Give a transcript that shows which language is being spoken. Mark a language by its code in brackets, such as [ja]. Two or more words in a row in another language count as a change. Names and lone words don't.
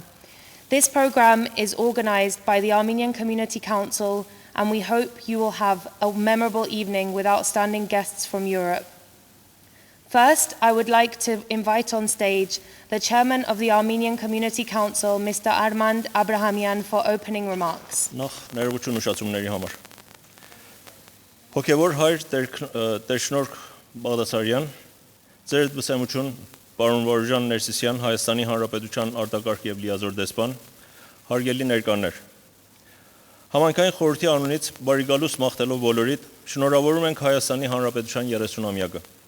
[en] This programme is organised by the Armenian Community Council, and we hope you will have a memorable evening with outstanding guests from Europe. First, I would like to invite on stage the Chairman of the Armenian Community Council, Mr. Armand Abrahamian, for opening remarks. [hy] Ներողություն ուշացումների համար։ Հոգևոր հայր Տեր-Շնորհք Բաղդասարյան, Ձեր դպսեմություն, պարոն Վարուժան Ներսիսյան, Հայաստանի Հանրապետության արտակարգ եւ լիազոր դեսպան, հարգելի ներկաներ։ Համայնքային խորհրդի անունից բարիգալուս մաղթելով բոլորիդ, շնորհավորում ենք Հայաստանի Հանրապետության 30-ամյակը։